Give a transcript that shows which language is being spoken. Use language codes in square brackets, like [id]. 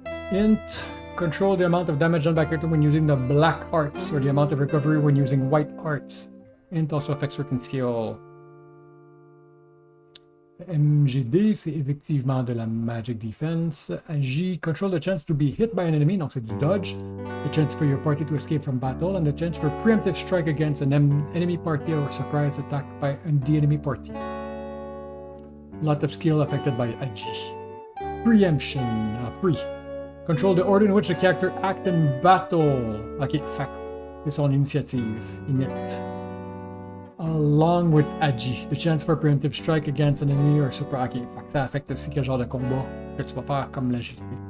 [en] Int, control the amount of damage done by character when using the black arts, or the amount of recovery when using white arts. Int also affects certain skill. [fr] MGD, c'est effectivement de la magic defense. [en] J, control the chance to be hit by an enemy, [fr] donc c'est du dodge. [en] The chance for your party to escape from battle, and the chance for preemptive strike against an enemy party or surprise attack by the enemy party. Lot of skill affected by Agi. Preemption, pre. Control the order in which the character act in battle. [fr] Ok, fait c'est son initiative, init. [en] Along with Agi, the chance for preemptive strike against an enemy or super. [fr] Ok, fait ça affecte aussi quel genre de combat que tu vas faire comme l'agilité.